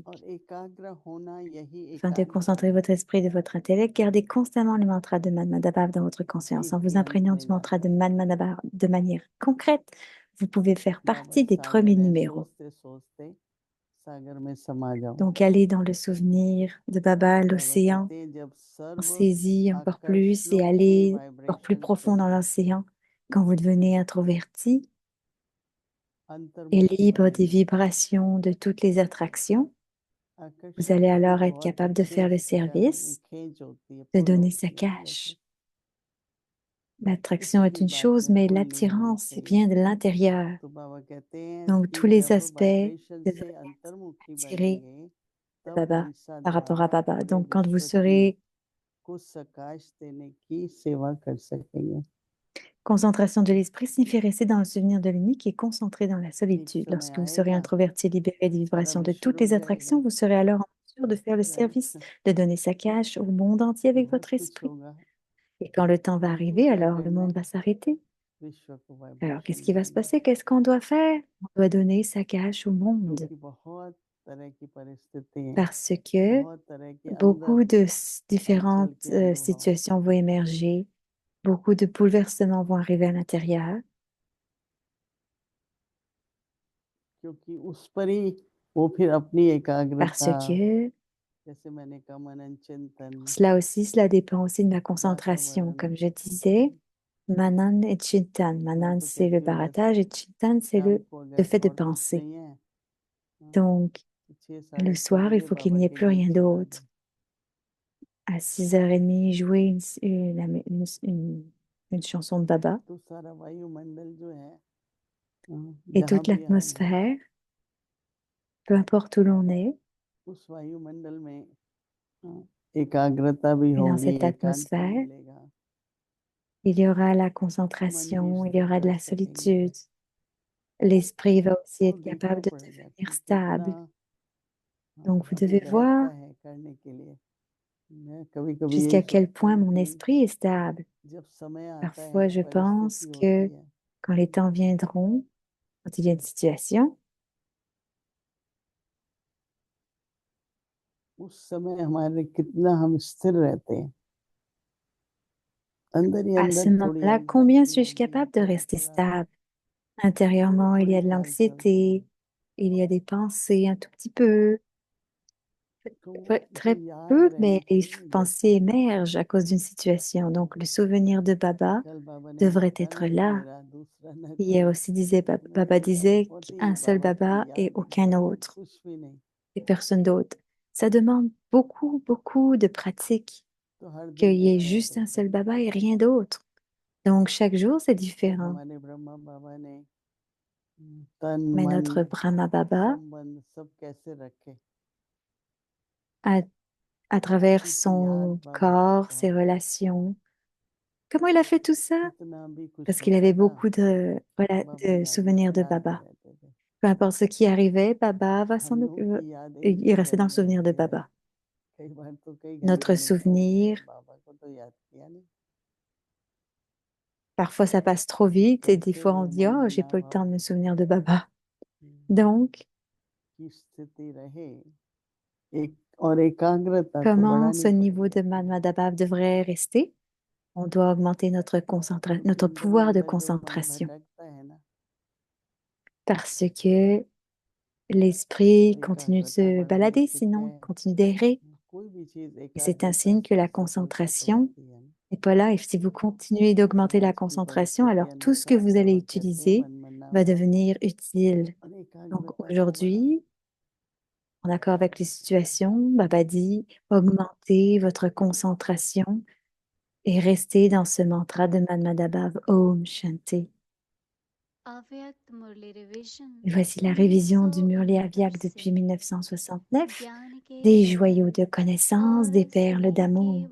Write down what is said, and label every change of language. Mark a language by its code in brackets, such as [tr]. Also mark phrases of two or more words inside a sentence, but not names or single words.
[hi] और एकाग्र होना यही [fr] afin de [hi] एकाग्रता [fr] concentrer [hi] है [fr] votre esprit de votre intellect, gardez constamment le mantra de Madhavav dans votre conscience. En [hi] एक ही [fr] vous [hi] अंत [fr] imprégnant [hi] में [fr] du mantra [hi] जाता [fr] de [hi] है [fr] Madhavav de manière concrète, vous pouvez faire [hi] बाबा [fr] partie des premiers [hi] सागर है [fr] numéros. [hi] सोचते सोचते सागर में समा जाओ [fr] Donc, allez dans le souvenir de Baba, [hi] बाबा [fr] l'océan, [hi] कहते हैं जब सर्व [fr] saisis encore plus et [hi] आकर्षणों के [fr] allez encore plus [hi] वाइब्रेशन [fr] profond dans [hi] को [fr] l'océan. Quand vous devenez introverti et [hi] अंतर्मुख [fr] libre des [hi] करेंगे [fr] vibrations de toutes les attractions, vous [hi] आकर्षण [fr] allez [hi] की भी [fr] alors être [hi] बहुत [fr] capable de [hi] अच्छे [fr] faire le [hi] से कहते हैं [fr] service, [hi] खींच होती है [fr] de [hi] पुल [fr] donner sa [hi] होती है ना जैसे [fr] cash. L'attraction [hi] किसी [fr] est [hi] भी [fr] une [hi] बात [fr] chose, [hi] में [fr] mais [hi] पुल नहीं होनी [fr] l'attirance [hi] चाहिए [fr] vient de l'intérieur. [hi] तो बाबा कहते हैं [fr] Donc, [hi] कि [fr] tous les [hi] जब [fr] aspects [hi] वाइब्रेशन [fr] devraient [hi] से [fr] être [hi] अंतर्मुखी [fr] attirés [hi] बनेंगे [fr] de [hi] तब [fr] Baba [hi] हंसा [fr] par rapport à [hi] द्वारा [fr] Baba. [hi] पूरे [fr] Donc, quand vous [hi] विश्व की [fr] serez [hi] को प्रकाश देने की सेवा कर सकेंगे [fr] concentration de l'esprit, signifie rester dans le souvenir de l'unique et concentré dans la [hi] एक [fr] solitude. [hi] समय [fr] Lorsque vous serez [hi] आएगा [fr] introverti et libéré des [hi] सारा [fr] vibrations de [hi] विश्व [fr] toutes [hi] रुक [fr] les attractions, [hi] जाएगा [fr] vous serez alors en mesure de faire le service, de donner sa cash au monde entier avec [hi] बहुत [fr] votre [hi] कुछ [fr] esprit. [hi] होगा [fr] Et quand le temps va [hi] हमको [fr] arriver, [hi] क्या [fr] alors le [hi] करना [fr] monde [hi] है [fr] va s'arrêter. [hi] विश्व को [fr] Alors, qu'est-ce [hi] वाइब्रेशन [fr] qui va se [hi] देनी [fr] passer? Qu'est-ce qu'on doit faire? On doit donner sa cash au monde. [hi] क्योंकि बहुत तरह की परिस्थिति है [fr] Parce que [hi] बहुत तरह के अंदर [fr] beaucoup de [hi] हलचल [fr] différentes [hi] के अनुभव [fr] situations vont émerger, beaucoup de bouleversements vont arriver à l'intérieur, [hi] क्योंकि उस पर ही वो फिर अपनी [fr] parce [hi] एकाग्रता [fr] que [hi] जैसे मैंने कहा मनन चिंतन [fr] pour cela aussi, cela dépend aussi de ma concentration. [hi] वातावरण [fr] Comme je disais, Manan et Chintan. [hi] मैं [fr] Manan, [hi] तो [fr] c'est le [hi] कहती हूँ बस [fr] baratage et Chintan, c'est [hi] शाम [fr] le [hi] को [fr] le [hi] अगर [fr] fait de [hi] और कुछ [fr] penser. [hi] नहीं है हाँ, [fr] Donc, [hi] तो 6 [fr] le [hi] साढ़े 6 [fr] soir, il [hi] बजे [fr] faut qu'il [hi] बाबा [fr] n'y ait [hi] के [fr] plus [hi] गीत [fr] rien [hi] सुना [fr] d'autre. [hi] दो [fr] À 6h30, jouer une chanson de Baba [hi] तो सारा वायुमंडल जो है [fr] et [hi] जहाँ [fr] toute [hi] भी हम हैं [fr] l'atmosphère, peu importe où l'on est, [hi] उस वायुमंडल में एकाग्रता भी [fr] et dans [hi] होगी [fr] cette [hi] एकांत भी [fr] atmosphère, [hi] मिलेगा [fr] il y aura la [hi] मन भी [fr] concentration, il y [hi] स्थिर [fr] aura de [hi] रह [fr] la [hi] सकेंगे [fr] solitude. L'esprit va aussi [hi] और [fr] être [hi] देखना [fr] capable de [hi] पड़ेगा [fr] devenir [hi] कि कितना [fr] stable. Donc, vous [hi] अभी [fr] devez [hi] बैठता [fr] voir [hi] है करने के लिए मैं कभी कभी यही [fr] jusqu'à quel [hi] सोचता [fr] point [hi] हूँ [fr] mon [hi] कि [fr] esprit est stable. [hi] जब समय आता है [fr] Parfois, je pense [hi] परिस्थिति [fr] que [hi] होती है [fr] quand les temps viendront, quand il y a une situation, [hi] उस समय हमारे कितना हम स्थिर रहते हैं अंदर ही [fr] à ce [hi] अंदर थोड़ी [fr] moment-là, combien [hi] एंजाइटी [fr] suis-je [hi] होगी [fr] capable de [hi] थोड़ा [fr] rester [hi] थोड़ा [fr] stable? Intérieurement, il y [hi] थोड़ी [fr] a de [hi] सी हलचल [fr] l'anxiété, il y a des pensées un tout petit peu, [hi] तो जो [fr] très [hi] याद [fr] peu, mais [hi] रहनी [fr] les [hi] चाहिए [fr] pensées [hi] जैसे [fr] émergent à cause d'une situation. Donc, le souvenir de Baba [hi] कल बाबा ने [fr] devrait [hi] कहा [fr] être [hi] ना कि [fr] là. [hi] मेरा दूसरा न [fr] Hier [hi] कोई [fr] aussi, disait, [hi] मैंने [fr] Baba [hi] कहा [fr] disait [hi] बहुत ही [fr] qu'un seul [hi] बाबा की [fr] Baba et [hi] याद [fr] aucun [hi] और [fr] autre, [hi] कुछ भी नहीं [fr] et personne d'autre. Ça demande beaucoup, beaucoup de pratique, [hi] तो हर [fr] qu'il [hi] दिन [fr] y ait [hi] नया याद [fr] juste un [hi] होता [fr] seul [hi] है [fr] Baba et rien d'autre. Donc, chaque jour, c'est [hi] तो [fr] différent. [hi] हमारे ब्रह्मा बाबा ने तन [fr] Mais [hi] मन [fr] notre Brahma Baba, [hi] संबंध सब कैसे रखे [fr] à, à travers [hi] क्योंकि याद [fr] son [hi] बाबा की [fr] corps, ses [hi] बहुत है [fr] relations, comment il a fait tout ça? [hi] कितना भी [fr] Parce [hi] कुछ [fr] qu'il [hi] होता [fr] avait [hi] था [fr] beaucoup [hi] बाबा [fr] de [hi] याद [fr] souvenirs de [hi] याद में [fr] Baba. [hi] रहते थे [fr] Peu importe ce qui arrivait, Baba va [hi] हम [fr] s'en [hi] लोगों [fr] occuper. [hi] की याद एक [fr] Il [hi] ही [fr] restait dans le [hi] क्षण में [fr] souvenir de [hi] होती है [fr] Baba. [hi] कई बार तो कई [fr] Notre [hi] घंटे निकल जाते [fr] souvenir, [hi] हैं बाबा को तो याद किया नहीं [fr] parfois ça passe trop vite et des [hi] कैसे [fr] fois on [hi] वो [fr] dit, [hi] मन [fr] oh, j'ai [hi] मिला [fr] pas eu le temps [hi] भाव [fr] de me souvenir de Baba. Donc, [hi] की स्थिति रहे एक और एकाग्रता तो [fr] comment [hi] बढ़ानी [fr] ce niveau [hi] पड़ेगी [fr] de [hi] अपनी [fr] Madhava devrait rester? On doit augmenter notre [hi] लेकिन [fr] pouvoir de [hi] अंदर जो मन [fr] concentration [hi] भटकता है ना, [fr] parce que l'esprit continue de se [hi] एकाग्रता [fr] balader, [hi] बढ़ती चित्त [fr] sinon [hi] है, [fr] continue d'errer. [hi] कोई भी चीज [fr] Et c'est un [hi] एकाग्रता [fr] signe que [hi] से [fr] la [hi] सफलता तो [fr] concentration [hi] होती है ना। [fr] n'est pas là. Et si vous continuez d'augmenter la [hi] समाज की [fr] concentration, alors [hi] परिस्थिति [fr] tout ce que [hi] अनुसार [fr] vous allez [hi] बाबा कहते हैं [fr] utiliser [hi] मन मनना [fr] va [hi] भाव, [fr] devenir utile. [hi] और [fr] Donc [hi] एकाग्रता को बढ़ाओ। [fr] aujourd'hui, en accord avec les situations, Baba dit, augmentez votre concentration et restez dans ce mantra de Manmadabhav [hi] ओम शांति. अव्यक्त मुरली रिवीजन [fr] Et voici la révision du Murli 1978 Avyak [hi] से [fr] depuis 1969, [hi] ज्ञान के [fr] des [hi] रत्न [fr] joyaux de connaissance, des [hi] और [fr] perles [hi] स्नेह के [fr] d'amour.